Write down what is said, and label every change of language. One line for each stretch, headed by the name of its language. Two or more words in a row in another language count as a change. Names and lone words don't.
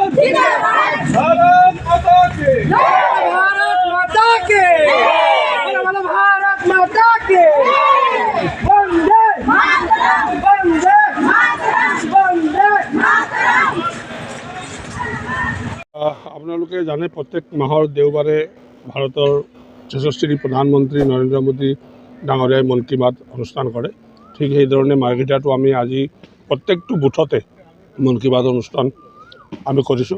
Hindi: भारत माता की भारत माता की भारत माता की वंदे वंदे वंदे।
Assamese: আপোনালোকে জানে প্ৰত্যেক মাহৰ দেওবাৰে ভাৰতৰ যশস্বী প্ৰধানমন্ত্ৰী নৰেন্দ্ৰ মোদী ডাঙৰীয়াই মন কী বাত অনুষ্ঠান কৰে। ঠিক সেইধৰণে মাৰ্ঘেৰিটাতো আমি আজি প্ৰত্যেকটো বুথতে মন কী বাত অনুষ্ঠান আমি কৰিছোঁ।